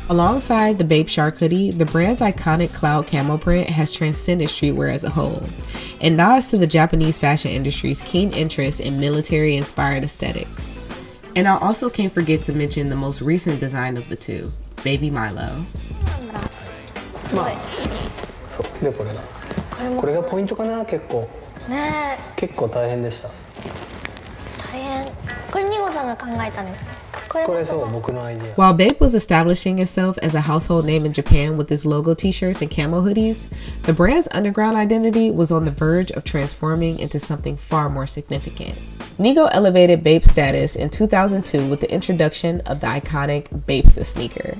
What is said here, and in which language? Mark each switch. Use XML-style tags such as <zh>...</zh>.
<en>Alongside the BAPE shark hoodie, the brand's iconic cloud camo print has transcended streetwear as a whole, and nods to the Japanese fashion industry's keen interest in military-inspired aesthetics. And I also can't forget to mention the most recent design of the two, Baby Milo.</en> <ja>そうでこれだ。これがポイントかな結構。ね。結構大変でした。大変。これニゴさんが考えたんですか？これそう僕のアイディア。</ja> <en>While BAPE was establishing itself as a household name in Japan with its logo t-shirts and camo hoodies, the brand's underground identity was on the verge of transforming into something far more significant. NIGO elevated BAPE's status in 2002 with the introduction of the iconic BAPE sneaker.</en>